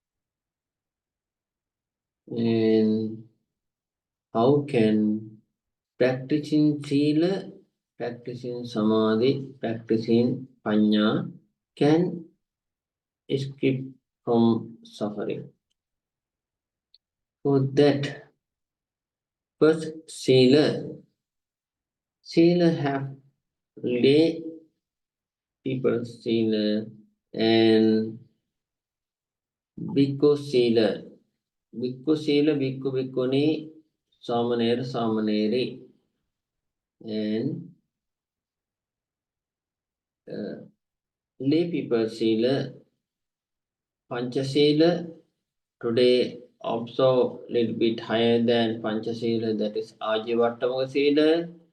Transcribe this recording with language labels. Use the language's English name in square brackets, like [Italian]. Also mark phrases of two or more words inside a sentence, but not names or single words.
[English] And how can practicing sila, practicing samadhi, practicing panya can escape from suffering? For that, first sila have lay people sila and [Pali] bhikkhu sila. Bhikkhu sila, bhikkhu bhikkhuni, samanera samaneri, [English] and lay people sila, panchasila. Today also little bit higher than panchasila, that is [Pali] ajivattamaka sila.